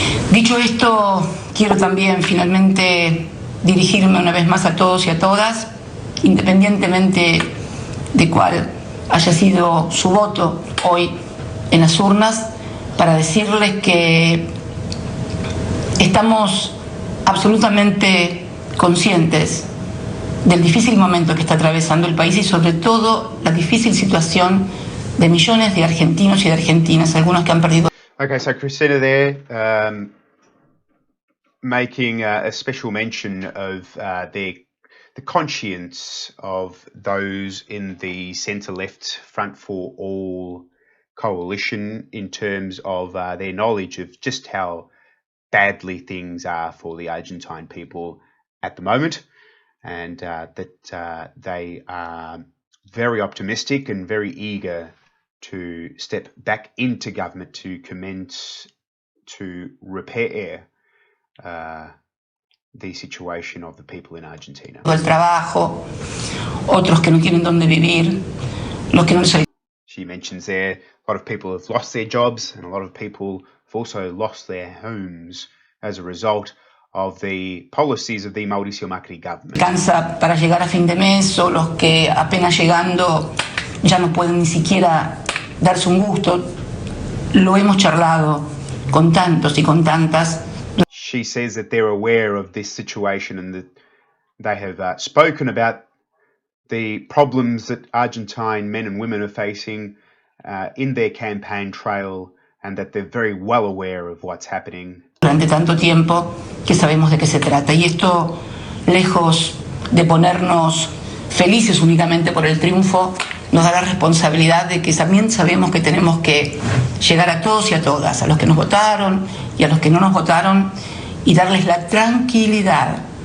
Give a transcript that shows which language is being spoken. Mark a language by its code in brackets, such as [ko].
[es] Dicho esto, quiero también finalmente dirigirme una vez más a todos y a todas, independientemente de cuál haya sido su voto hoy en las urnas, para decirles que estamos absolutamente conscientes del difícil momento que está atravesando el país y sobre todo la difícil situación de millones de argentinos y de argentinas, algunos que han perdido. [en] Okay, so Christina there, making a special mention of the conscience of those in the centre-left Front for All coalition in terms of their knowledge of just how badly things are for the Argentine people at the moment, and that they are very optimistic and very eager to step back into government to commence to repair the situation of the people in Argentina. [es] El trabajo, otros que no tienen dónde vivir, los que no les... [en] She mentions there a lot of people have lost their jobs and a lot of people have also lost their homes as a result of the policies of the Mauricio Macri government. [es] Cansa para llegar a fin de mes, o los que apenas llegando ya no pueden ni siquiera darse un gusto. Lo hemos charlado con tantos y con tantas. [en] She says that they're aware of this situation and that they have spoken about the problems that Argentine men and women are facing in their campaign trail, and that they're very well aware of what's happening. [es] Durante tanto tiempo que sabemos de qué se trata. Y esto, lejos de ponernos felices únicamente por el triunfo, nos da la responsabilidad de que también sabemos que tenemos que llegar a todos y a todas, a los que nos votaron y a los que no nos votaron, y darles la tranquilidad